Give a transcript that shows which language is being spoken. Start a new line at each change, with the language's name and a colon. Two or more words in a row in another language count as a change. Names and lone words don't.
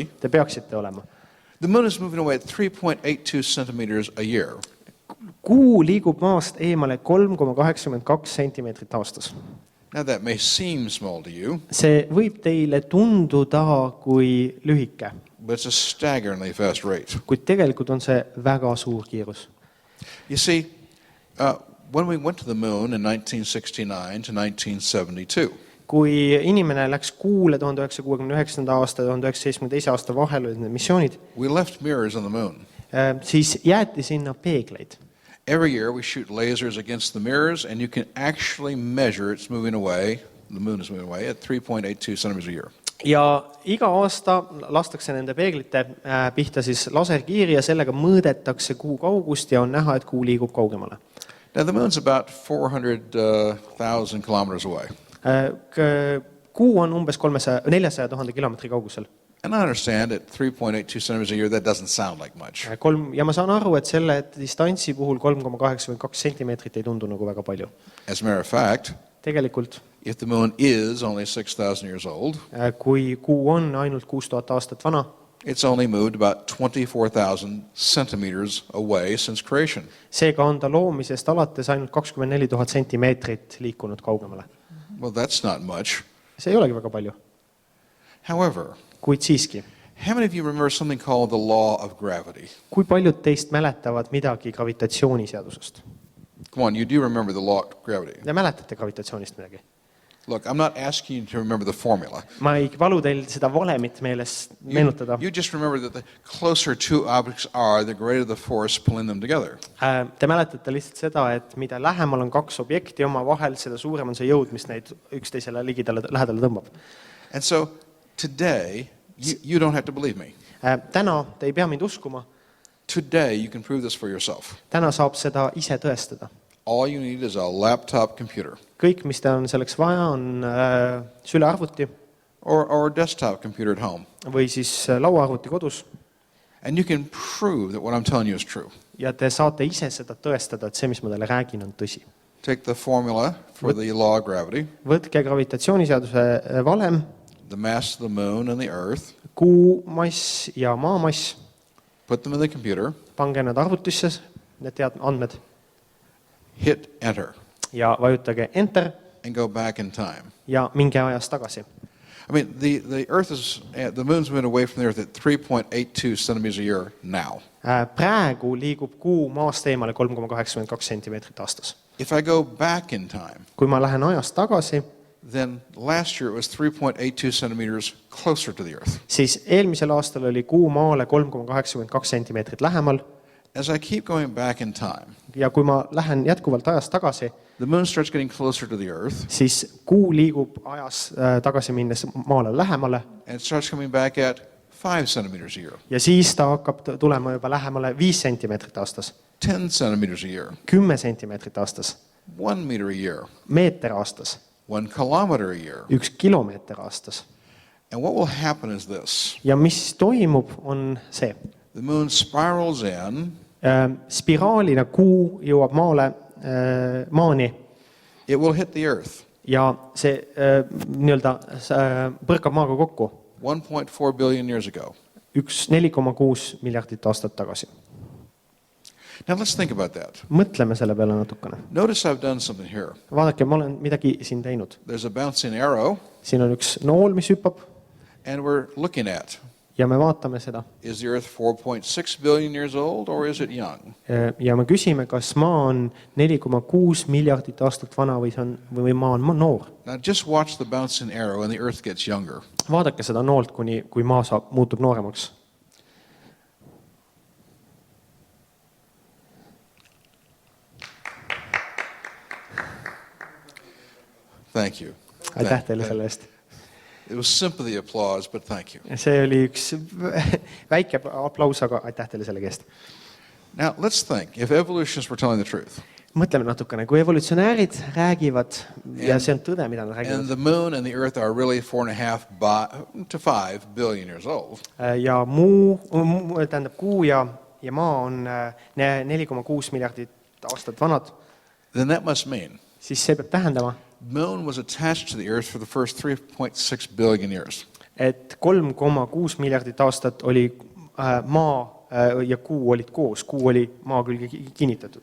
Estonian: Te peaksite olema.
English: The moon is moving away at 3.82 centimeters a year.
Estonian: Kuu liigub maast eemale 3,82 sentimeetrit aastas.
English: Now that may seem small to you,
Estonian: See võib teile tunduda kui lühike,
English: but it's a staggeringly fast rate.
Estonian: kuid tegelikult on see väga suur kiirus.
English: You see, when we went to the moon in 1969 to 1972,
Estonian: Kui inimene läks kuule 1969. aasta ja 1972. aasta vahel olid need missioonid,
English: we left mirrors on the moon.
Estonian: siis jäeti sinna peegleid.
English: Every year we shoot lasers against the mirrors and you can actually measure it's moving away, the moon is moving away at 3.82 centimeters a year.
Estonian: Ja iga aasta lastakse nende peeglite pihta siis laserkiiri ja sellega mõõdetakse kuu kaugust ja on näha, et kuu liigub kaugemale.
English: Now the moon's about 400,000 kilometers away.
Estonian: Kuu on umbes 400,000 kilomeetri kaugusel.
English: And I understand at 3.82 centimeters a year, that doesn't sound like much.
Estonian: Ja ma saan aru, et selle distantsi puhul 3,82 sentimeetrit ei tundu nagu väga palju.
English: As a matter of fact,
Estonian: Tegelikult,
English: if the moon is only 6,000 years old,
Estonian: kui kuu on ainult 6000 aastat vana,
English: it's only moved about 24,000 centimeters away since creation.
Estonian: seega on ta loomisest alates ainult 24,000 sentimeetrit liikunud kaugemale.
English: Well, that's not much.
Estonian: See ei olegi väga palju,
English: However,
Estonian: kuid siiski.
English: how many of you remember something called the law of gravity?
Estonian: Kui paljud teist mäletavad midagi gravitatsiooniseadusest?
English: Come on, you do remember the law of gravity.
Estonian: Ja mäletate gravitatsioonist midagi?
English: Look, I'm not asking you to remember the formula.
Estonian: Ma ei palu teil seda valemit meeles meenutada.
English: You just remember that the closer two objects are, the greater the force pulling them together.
Estonian: Te mäletate lihtsalt seda, et mida lähemal on kaks objekti oma vahel, seda suurem on see jõud, mis neid üksteisele lähedale tõmbab.
English: And so today, you don't have to believe me.
Estonian: Täna te ei pea mind uskuma.
English: Today, you can prove this for yourself.
Estonian: Täna saab seda ise tõestada.
English: All you need is a laptop computer.
Estonian: Kõik, mis te on selleks vaja, on sülearvuti
English: Or a desktop computer at home.
Estonian: või siis lauaarvuti kodus.
English: And you can prove that what I'm telling you is true.
Estonian: Ja te saate ise seda tõestada, et see, mis ma teile räägin, on tõsi.
English: Take the formula for the law of gravity,
Estonian: Võtke gravitatsiooniseaduse valem,
English: the mass of the moon and the earth,
Estonian: kuu mass ja maa mass,
English: put them in the computer,
Estonian: pange need arvutisse, need andmed,
English: hit enter,
Estonian: ja vajutage enter
English: and go back in time.
Estonian: ja minge ajas tagasi.
English: I mean, the moon's moving away from the earth at 3.82 centimeters a year now.
Estonian: Praegu liigub kuu maast eemale 3,82 sentimeetrit aastas.
English: If I go back in time,
Estonian: Kui ma lähen ajas tagasi,
English: then last year it was 3.82 centimeters closer to the earth.
Estonian: siis eelmisel aastal oli kuu maale 3,82 sentimeetrit lähemal.
English: As I keep going back in time,
Estonian: Ja kui ma lähen jätkuvalt ajas tagasi,
English: the moon starts getting closer to the earth,
Estonian: siis kuu liigub ajas tagasi minnes maale lähemale
English: and it starts coming back at 5 centimeters a year,
Estonian: ja siis ta hakkab tulema juba lähemale 5 sentimeetrit aastas,
English: 10 centimeters a year,
Estonian: 10 sentimeetrit aastas,
English: 1 meter a year,
Estonian: meeter aastas,
English: 1 kilometer a year.
Estonian: 1 kilomeeter aastas.
English: And what will happen is this.
Estonian: Ja mis toimub, on see.
English: The moon spirals in.
Estonian: Spiraalina kuu jõuab maani
English: It will hit the earth.
Estonian: ja see põrkab maaga kokku
English: 1.4 billion years ago.
Estonian: 4,6 miljardit aastat tagasi.
English: Now let's think about that.
Estonian: Mõtleme selle peale natukene.
English: Notice I've done something here.
Estonian: Vaadake, ma olen midagi siin teinud.
English: There's a bouncing arrow.
Estonian: Siin on üks nool, mis hüppab
English: And we're looking at,
Estonian: ja me vaatame seda.
English: is the earth 4.6 billion years old or is it young?
Estonian: Ja me küsime, kas maa on 4,6 miljardit aastat vana või maa on noor.
English: Now just watch the bouncing arrow and the earth gets younger.
Estonian: Vaadake seda noolt, kui maa muutub nooremaks.
English: Thank you.
Estonian: Aitäh teile selle eest.
English: It was sympathy applause, but thank you.
Estonian: See oli üks väike aplaus, aga aitäh teile selle eest.
English: Now let's think, if evolutionists were telling the truth,
Estonian: Mõtleme natukene, kui evolutsionäärid räägivad ja see on tõde, mida nad
English: and
Estonian: räägivad.
English: the moon and the earth are really 4.5 to 5 billion years old,
Estonian: Ja tähendab kuu ja maa on 4,6 miljardit aastat vanad,
English: then that must mean
Estonian: siis see peab tähendama,
English: moon was attached to the earth for the first 3.6 billion years.
Estonian: et 3,6 miljardit aastat oli maa ja kuu olid koos, kuu oli maa külge kinnitatud.